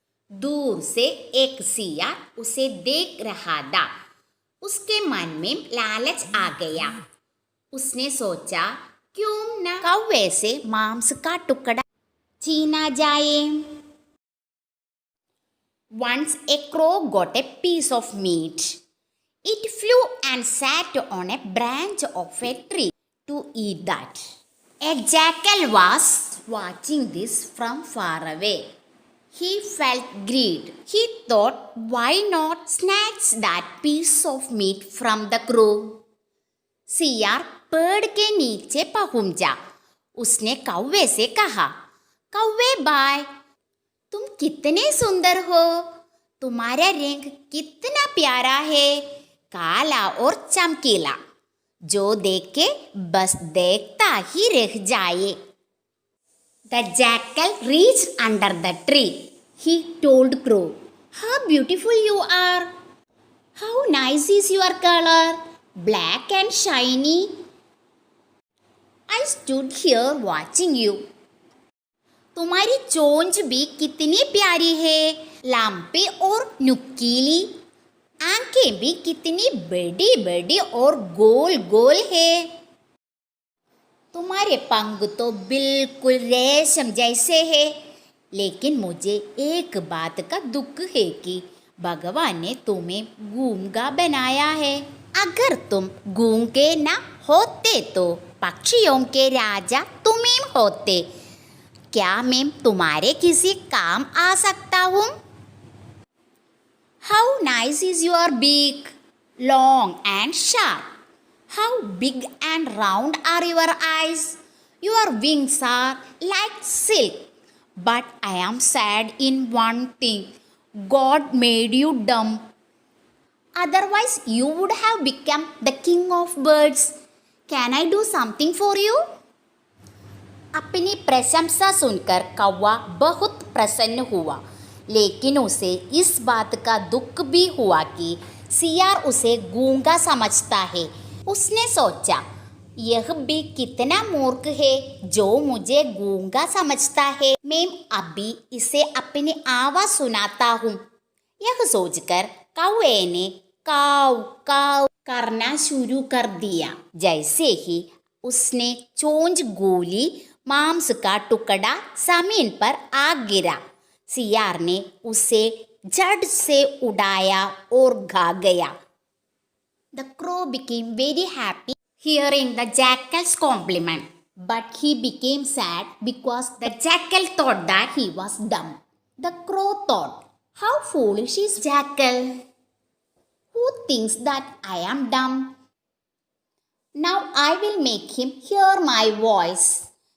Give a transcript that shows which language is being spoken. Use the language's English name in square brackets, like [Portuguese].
[Hindi] दूर से एक सियार उसे देख रहा था। उसके मन में लालच आ गया। उसने सोचा, क्यों न कौवे से मांस का टुकड़ा छीना जाए। [English] Once a crow got a piece of meat. It flew and sat on a branch of a tree to eat that. A jackal was watching this from far away. He felt greed. He thought, why not snatch that piece of meat from the crow? [Hindi] सियार पेड़ के नीचे पहुंचा। उसने कौवे से कहा, कौवे भाई, तुम कितने सुंदर हो। तुम्हारा रंग कितना प्यारा है, काला और चमकीला, जो देखे बस देखता ही रह जाए। [English] The jackal reached under the tree. He told crow, how beautiful you are. How nice is your color, black and shiny. I stood here watching you. [Hindi] तुम्हारी चोंच भी कितनी प्यारी है, लंबी और नुकीली। आंखें भी कितनी बड़ी बड़ी और गोल गोल है। तुम्हारे पंख तो बिल्कुल रेशम जैसे है। लेकिन मुझे एक बात का दुख है कि भगवान ने तुम्हें गूंगा बनाया है। अगर तुम गूंगे न होते तो पक्षियों के राजा तुम ही होते। क्या मैं तुम्हारे किसी काम आ सकता हूँ? [English] How nice is your beak, long and sharp. How big and round are your eyes. Your wings are like silk. But I am sad in one thing. God made you dumb. Otherwise, you would have become the king of birds. Can I do something for you? [Hindi] अपनी प्रशंसा सुनकर कौवा बहुत प्रसन्न हुआ, लेकिन उसे इस बात का दुख भी हुआ कि सियार उसे गूंगा समझता है। उसने सोचा, यह भी कितना मूर्ख है जो मुझे गूंगा समझता है। मैं अभी इसे अपनी आवाज सुनाता हूँ। यह सोचकर कौवे ने काव काव करना शुरू कर दिया। जैसे ही उसने चोंच गोली, मांस का टुकड़ा जमीन पर आ गिरा। सियार ने उसे झट से उड़ाया और भाग गया। [English] The crow became very happy hearing the jackal's compliment, but he became sad because the jackal thought that he was dumb. The crow thought, how foolish is jackal? Who thinks that I am dumb? Now I will make him hear my voice.